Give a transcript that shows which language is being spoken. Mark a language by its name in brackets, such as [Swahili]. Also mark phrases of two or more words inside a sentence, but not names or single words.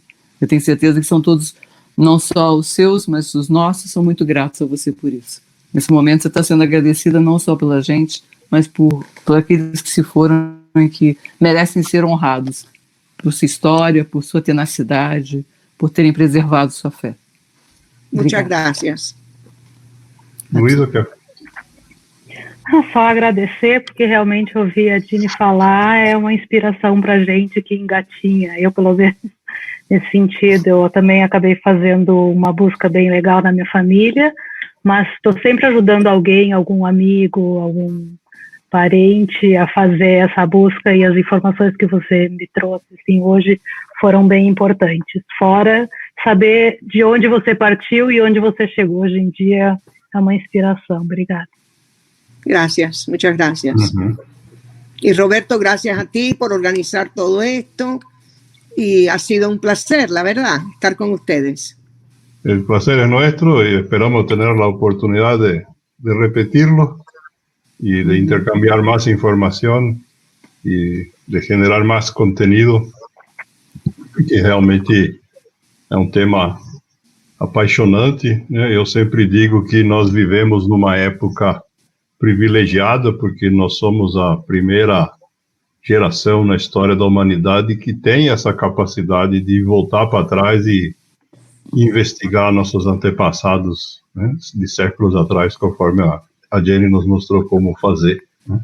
[Portuguese] Eu tenho certeza que são todos, não só os seus, mas os nossos, são muito gratos a você por isso. Nesse momento você está sendo agradecida não só pela gente, mas por aqueles que se foram e que merecem ser honrados por sua história, por sua tenacidade, por terem preservado sua fé. [Spanish] Muchas gracias. [Portuguese] Luísa, quer? Só agradecer, porque realmente ouvir a Ginny falar é uma inspiração para a gente que engatinha. Eu, pelo menos, nesse sentido, eu também acabei fazendo uma busca bem legal na minha família, mas estou sempre ajudando alguém, algum amigo, algum parente a fazer essa busca, e as informações que você me trouxe assim, hoje foram bem importantes. Fora saber de onde você partiu e onde você chegou hoje em dia é uma inspiração. Obrigada. [Spanish] Gracias, muchas gracias. Y Roberto, gracias a ti por organizar todo esto, y ha sido un placer, la verdad, estar con ustedes. El placer es nuestro y esperamos tener la oportunidad de repetirlo y de intercambiar más información y de generar más contenido, que realmente [Portuguese] é um tema apaixonante, né? Eu sempre digo que nós vivemos numa época privilegiada, porque nós somos a primeira geração na história da humanidade que tem essa capacidade de voltar para trás e investigar nossos antepassados, né, de séculos atrás, conforme a Jenny nos mostrou como fazer, né?